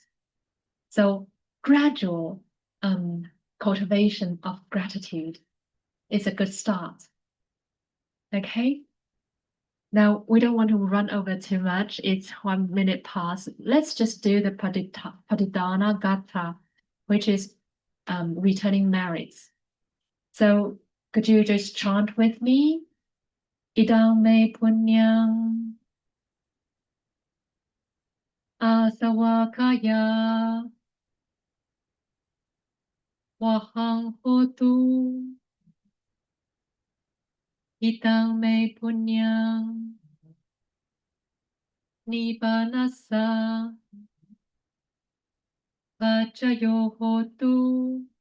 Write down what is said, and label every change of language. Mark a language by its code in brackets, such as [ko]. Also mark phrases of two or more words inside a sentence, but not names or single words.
[en] So gradual cultivation of gratitude is a good start. Okay. Now, we don't want to run over too much. It's 1 minute past. Let's just do the Patidana Gatha, which is returning merits. So could you just chant with me? [pi] Idam me punyang asawakaya wahang hotu. Idam me punyang nibanasa vajayo hotu.